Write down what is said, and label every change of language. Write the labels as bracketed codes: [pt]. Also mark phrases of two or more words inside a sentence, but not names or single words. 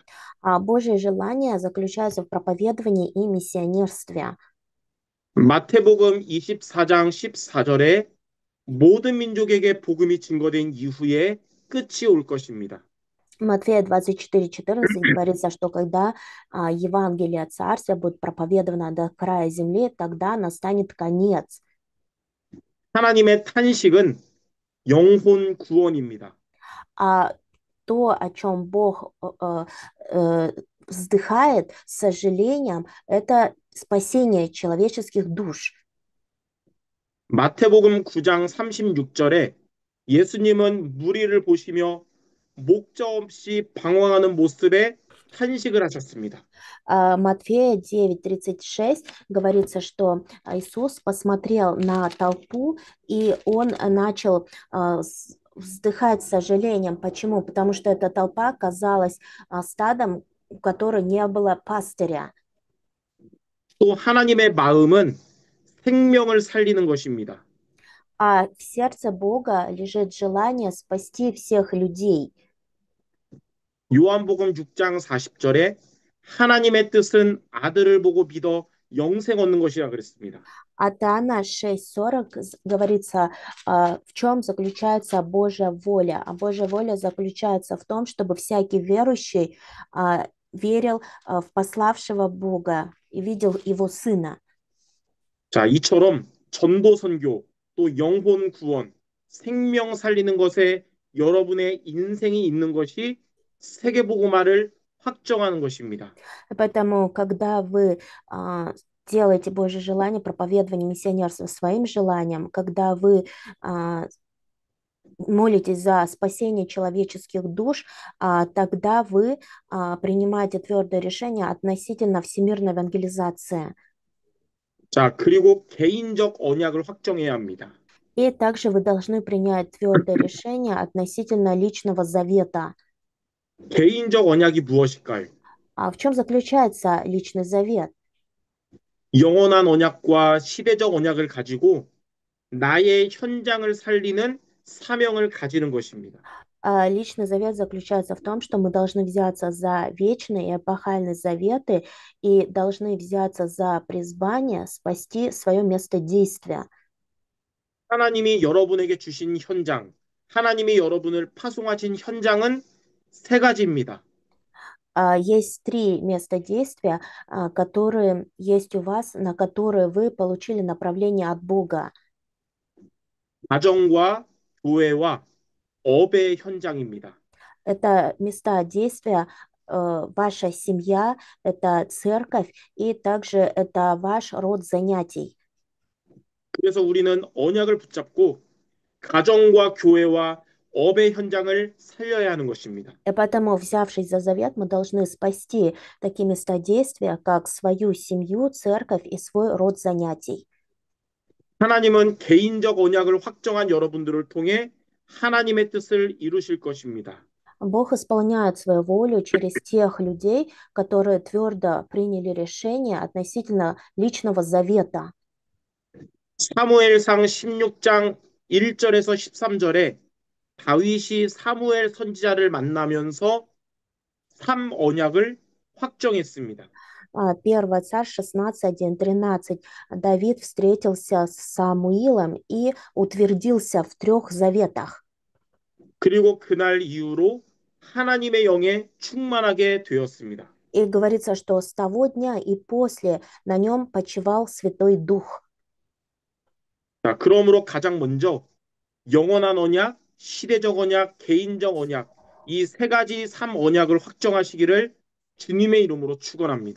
[ru] А Божье желание заключается в проповедовании и миссионерстве. [ko] 마태복음 24장 14절에 모든 민족에게 복음이 증거된 이후에 끝이 올 것입니다. [ru] Матфея 24:14 говорится, что когда Евангелие Царствия будет проповедовано до края земли, тогда настанет конец. [ko] 하나님의 탄식은 영혼 구원입니다. [ru] А то, о чем Бог вздыхает с сожалением, это спасение человеческих душ. [ko] 마태복음 9장 36절에 예수님은 무리를 보시며 목적 없이 방황하는 모습에 탄식을 하셨습니다. [ru] Матфея 9:36 говорится, что Иисус посмотрел на толпу, и он начал вздыхать с сожалением. Почему? Потому что эта толпа казалась стадом, у которой не было пастыря. [ko] 또 하나님의 마음은 생명을 살리는 것입니다. [ru] А в сердце Бога лежит желание спасти всех людей. [ko] 요한복음 6장 40절에 하나님의 뜻은 아들을 보고 믿어 영생 얻는 것이라 그랬습니다. [ru] От Иоанна 6:40 говорится, в чем заключается Божья воля. А Божья воля заключается в том, чтобы всякий верующий верил в пославшего Бога и видел Его Сына. [ko] 자, 이처럼 전도 선교, 또 영혼 구원, 생명 살리는 것에 여러분의 인생이 있는 것이 세계복음화를 확정하는 것입니다. [ru] Поэтому, когда вы делаете Божье желание, проповедование миссионерства своим желанием, когда вы молитесь за спасение человеческих душ, тогда вы принимаете твердое решение относительно всемирной евангелизации. [ko] 자, 그리고 개인적 언약을 확정해야 합니다. [ru] И также вы должны принять твердое решение относительно личного завета. [ko] 개인적 언약이 무엇일까요? [ru] А в чем заключается личный завет? [ko] 영원한 언약과 시대적 언약을 가지고 나의 현장을 살리는 사명을 가지는 것입니다. [ru] Личный завет заключается в том, что мы должны взяться за вечные и эпохальные заветы и должны взяться за призвание спасти свое место действия. [ko] 하나님이 여러분에게 주신 현장, 하나님이 여러분을 파송하신 현장은 세 가지입니다. [ru] Есть три места действия, которые есть у вас, на которые вы получили направление от Бога. [ko] 가정과 교회와 업의 현장입니다. [ru] Это места действия, ваша семья, это церковь, и также это ваш род занятий. [ko] 그래서 우리는 언약을 붙잡고 가정과 교회와 업의 현장을 살려야 하는 것입니다. [ru] И поэтому, взявшись за завет, мы должны спасти такие места действия, как свою семью, церковь и свой род занятий. [ko] 하나님은 개인적 언약을 확정한 여러분들을 통해 하나님의 뜻을 이루실 것입니다. [ru] Бог исполняет свою волю через тех людей, которые твердо приняли решение относительно личного завета. [ko] 사무엘상 16장 1절에서 13절에 다윗이 사무엘 선지자를 만나면서 삼 언약을 확정했습니다. [ru] 1 Царь 16:1-13. Давид встретился с Самуилом и утвердился в 3 заветах. [ko] 그리고 그날 이후로 하나님의 영에 충만하게 되었습니다. [ru] И говорится, что с того дня и после на нем почивал Святой Дух. [ko] 자, 그러므로 가장 먼저 영원한 언약, 시대적 언약, 개인적 언약 이 세 가지 삼 언약을 확정하시기를 주님의 이름으로 축원합니다.